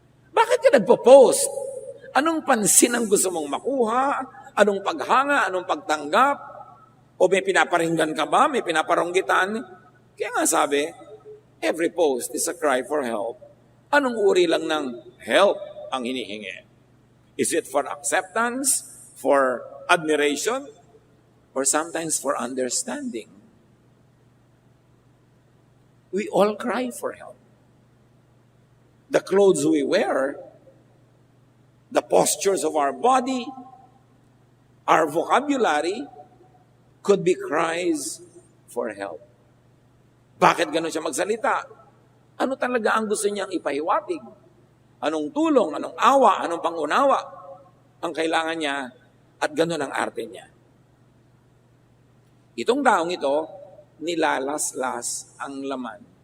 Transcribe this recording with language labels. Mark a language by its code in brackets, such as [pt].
[tl] Bakit ka nagpo-post? Anong pansin ang gusto mong makuha? Anong paghanga? Anong pagtanggap? O may pinaparinggan ka ba? May pinaparonggitan? Kaya nga sabi, [en] every post is a cry for help. [tl] Anong uri lang ng help ang hinihingi? [en] Is it for acceptance, for admiration, or sometimes for understanding? We all cry for help. The clothes we wear, the postures of our body, our vocabulary could be cries for help. [tl] Bakit ganun siya magsalita? Ano talaga ang gusto niyang ipahiwatig? Anong tulong, anong awa, anong pangunawa ang kailangan niya at ganun ang arte niya. Itong taong ito, nilalaslas ang laman.